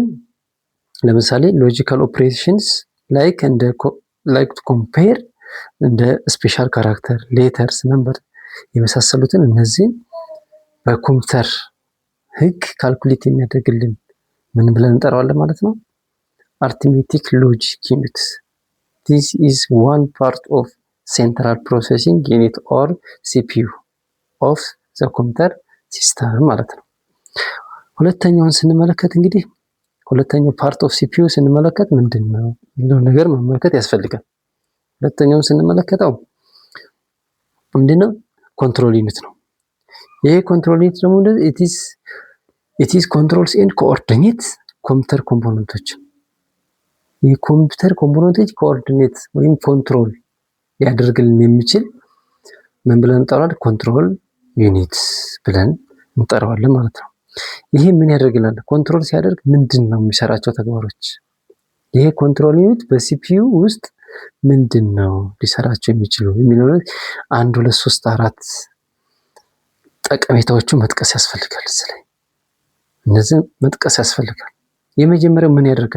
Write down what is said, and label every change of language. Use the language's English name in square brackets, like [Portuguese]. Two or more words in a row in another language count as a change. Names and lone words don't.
[Amharic] ለምሳሌ [English] logical operations like to compare [Amharic] እንደ [English] special character፣ [Amharic] ሌተርስ፣ ነምበር የመሳሰሉትን እነዚህን በኮምፒውተር ህግ ካልኩሌት የሚያደርግልን ምን ብለን እንጠራዋለን ማለት ነው? [English] arithmetic logic unit። this is one part of central processing unit or CPU of the computer system [Amharic] ማለት ነው። ሁለተኛውን ስንመለከት እንግዲህ ሁለተኛው [English] part of CPU [Amharic] ስንመለከት ምንድነው የሚለው ነገር መመልከት ያስፈልጋል። ሁለተኛውን ስንመለከተው ምንድነው? [English] control unit [Amharic] ነው። ይሄ [English] control unit [Amharic] ደግሞ [English] it is controls and coordinate [Amharic] ኮምፒውተር ኮምፖነንቶች። የኮምፒውተር ኮምፖነንቶች ኮኦርዲኔት ወይም ኮንትሮል ያደርግልን የሚችል ምን ብለን እንጠራዋለን? [English] control unit [Amharic] ብለን እንጠራዋለን ማለት ነው። ይሄ ምን ያደርግልናል? ኮንትሮል ሲያደርግ ምንድን ነው የሚሰራቸው ተግባሮች? ይሄ [English] control unit [Amharic] በሲፒዩ ውስጥ ምንድን ነው ሊሰራቸው የሚችሉ የሚለው 1 2 3 4 ጠቀሜታዎቹ መጥቀስ ያስፈልጋል። ስለዚህ እነዚህ መጥቀስ ያስፈልጋል። የመጀመሪያው ምን ያደርጋል?